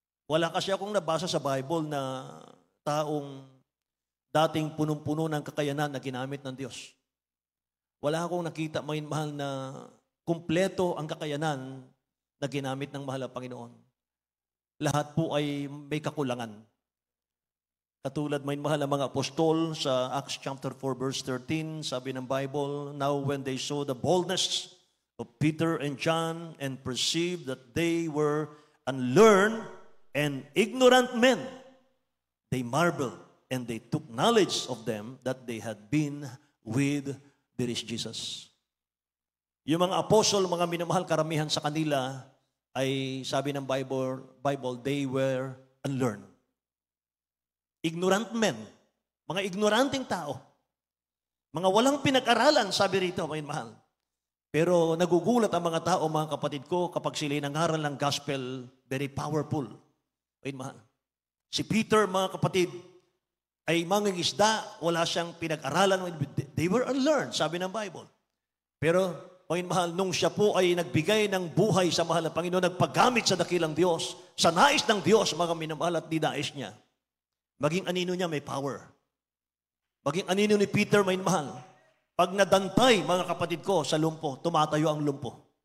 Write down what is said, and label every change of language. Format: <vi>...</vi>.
<tl>Wala kasi akong nabasa sa Bible na taong dating punong-puno ng kakayanan na ginamit ng Diyos. Wala akong nakita mga minamahal na kumpleto ang kakayanan na ginamit ng mahal na Panginoon. Lahat po ay may kakulangan. Katulad may mahal na mga apostol sa Acts chapter 4 verse 13, sabi ng Bible,</tl> <en>now when they saw the boldness of Peter and John and perceived that they were unlearned and ignorant men, they marveled and they took knowledge of them that they had been with this Jesus.</en> <tl>Yung mga apostol, mga minamahal, karamihan sa kanila ay sabi ng Bible,</tl> <en>they were unlearned. Ignorant men,</en> <tl>mga ignoranting tao, mga walang pinag-aralan, sabi rito, mga mahal. Pero nagugulat ang mga tao, mga kapatid ko, kapag sila nangaral ng gospel,</tl> <en>very powerful.</en> <tl>Mga mahal. Si Peter, mga kapatid, ay mangingisda, wala siyang pinag-aralan.</tl> <en>They were unlearned,</en> <tl>sabi ng Bible. Pero, mga mahal, nung siya po ay nagbigay ng buhay sa mahal na Panginoon, nagpagamit sa dakilang Diyos, sa nais ng Diyos, mga minamahal at dinais niya, maging anino niya may power. Maging anino ni Peter may mahal. Pag nadantay, mga kapatid ko, sa lumpo, tumatayo ang lumpo.</tl>